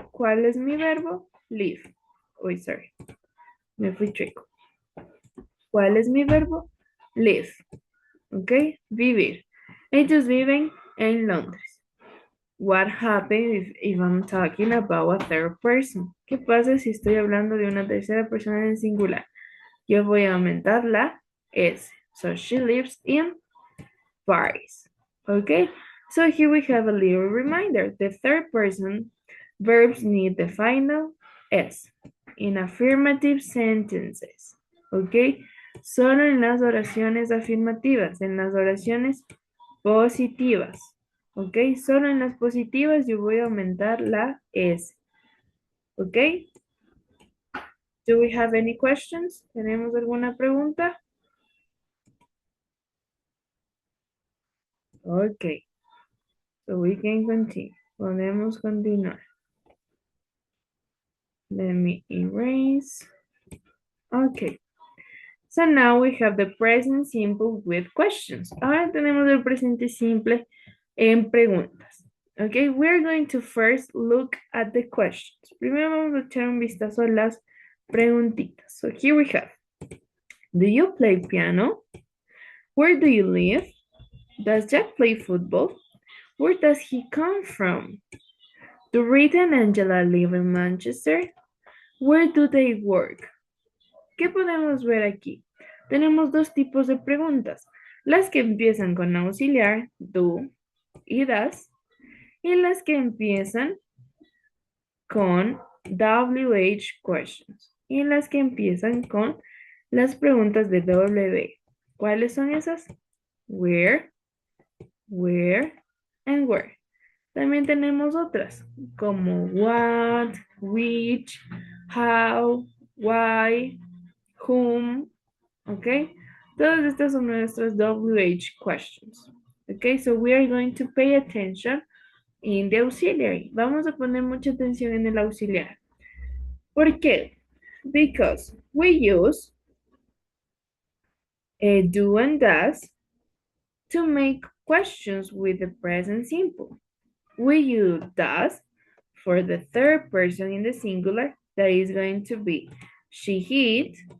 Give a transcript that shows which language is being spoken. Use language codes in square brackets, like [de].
[es] ¿Cuál es mi verbo? Live. Uy, sorry. Me fui chico. ¿Cuál es mi verbo? Live. ¿Ok? Vivir. Ellos viven en Londres. [en] What happens if I'm talking about a third person? [es] ¿Qué pasa si estoy hablando de una tercera persona en singular? Yo voy a aumentar la S. [en] So she lives in Paris. Okay? So here we have a little reminder. The third person verbs need the final S in affirmative sentences. Okay? [es] Solo en las oraciones afirmativas, en las oraciones positivas. Okay? Solo en las positivas yo voy a aumentar la S. [en] Okay? Do we have any questions? [es] ¿Tenemos alguna pregunta? [en] Okay. So we can continue. [es] Podemos continuar. [en] Let me erase. Okay. So now we have the present simple with questions. [es] Ahora tenemos el presente simple en preguntas. [en] Okay, we're going to first look at the questions. [es] Primero vamos a echar un vistazo a las preguntitas. [en] So here we have. Do you play piano? Where do you live? Does Jack play football? Where does he come from? Do Rita and Angela live in Manchester? Where do they work? [es] ¿Qué podemos ver aquí? Tenemos dos tipos de preguntas. Las que empiezan con auxiliar, do y das, y las que empiezan con WH questions, y las que empiezan con las preguntas de W. ¿Cuáles son esas? [en] Where, and where. [es] También tenemos otras como what, which, how, why, whom, ¿ok? Todas estas son nuestras WH questions. ¿Ok? [en] So we are going to pay attention in the auxiliary. [es] Vamos a poner mucha atención en el auxiliar. ¿Por qué? [en] Because we use a do and does to make questions with the present simple. We use does for the third person in the singular, that is going to be she, it.